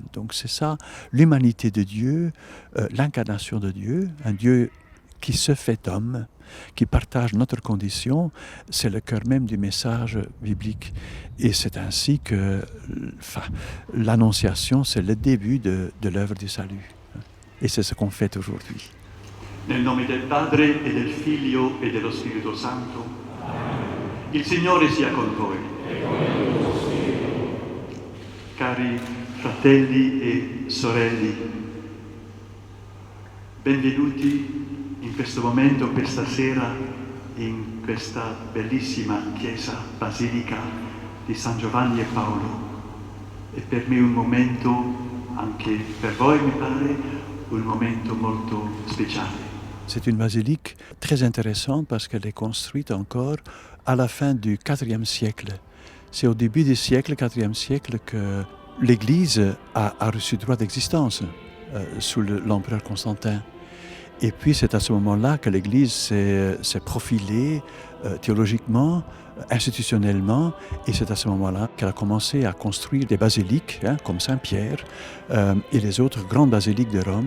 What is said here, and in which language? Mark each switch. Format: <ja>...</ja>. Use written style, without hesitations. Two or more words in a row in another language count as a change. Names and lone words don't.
<fr>Donc c'est ça, l'humanité de Dieu, l'incarnation de Dieu, un Dieu qui se fait homme, qui partage notre condition, c'est le cœur même du message biblique. Et c'est ainsi que l'Annonciation, c'est le début de l'œuvre du salut. Et c'est ce qu'on fait aujourd'hui.</fr> <it>Nel nome del Padre e del Figlio e dello Spirito Santo. Il Signore sia con voi. Cari fratelli e sorelle, benvenuti in questo momento, questa sera, in questa bellissima chiesa basilica di San Giovanni e Paolo. È per me un momento, anche per voi mi pare, un momento molto speciale.</it> <fr>C'est une basilique très intéressante parce qu'elle est construite encore à la fin du IVe siècle. C'est au début du siècle, IVe siècle, que l'Église a reçu droit d'existence sous l'empereur Constantin. Et puis c'est à ce moment-là que l'Église s'est profilée théologiquement, institutionnellement, et c'est à ce moment-là qu'elle a commencé à construire des basiliques, comme Saint-Pierre et les autres grandes basiliques de Rome.</fr>